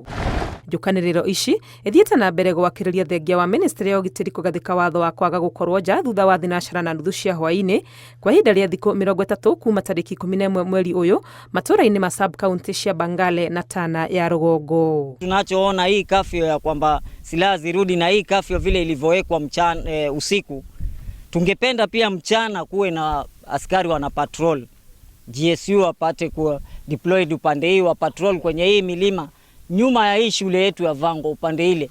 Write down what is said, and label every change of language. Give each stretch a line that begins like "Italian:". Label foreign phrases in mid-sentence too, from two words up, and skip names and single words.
Kikuyu: Njũkanĩrĩro ici ithiĩte na mbere gwakĩrĩria thengia wa ministry ya ũgitĩri kũgathĩka watho wa kwaga gũkorwo nja thutha wa thinacara na nuthu cia hwaĩ-inĩ kwa ihinda rĩa thikũ 30 kuma tarĩki 11 mweri ũyũ matũra-inĩ ma
English: sub county
Kikuyu: cia Bangale na Tana ya rũgongo.
Swahili: Tunachoona hii kafyo ya kwamba silaha zirudi na hii kafyo vile ilivyowekwa mchana usiku, tungependa pia mchana kuwe na askari wana patrol, GSU wapate kuwa deployed upande hii wa patrol kwenye hii milima nyuma ya hii shule yetu ya Vango upande ile.